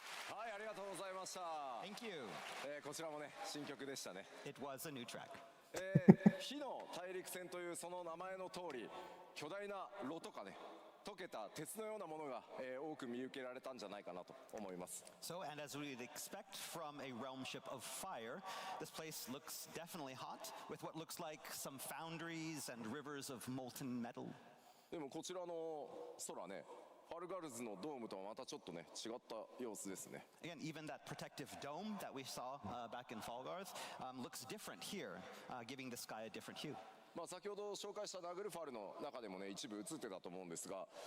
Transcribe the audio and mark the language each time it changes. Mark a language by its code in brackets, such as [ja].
[ja] はい、ありがとうございました。 [en] Thank you. [ja] こちらもね、新曲でしたね。 [en] It was a new track. [ja] 火の大陸船というその名前の通り、巨大な炉とかね、溶けた鉄のようなものが、多く見受けられたんじゃないかなと思います。 [en] So, and as we'd expect from a realm ship of fire, this place looks definitely hot, with what looks like some foundries and rivers of molten metal. [ja] でもこちらの空ね、ファルガルズのドームとはまたちょっとね、違った様子ですね。 [en] Again, even that protective dome that we saw back in Falgarth looks different here, giving the sky a different hue. [ja] まあ先ほど紹介したナグルファルの中でもね、一部映ってたと思うんですが、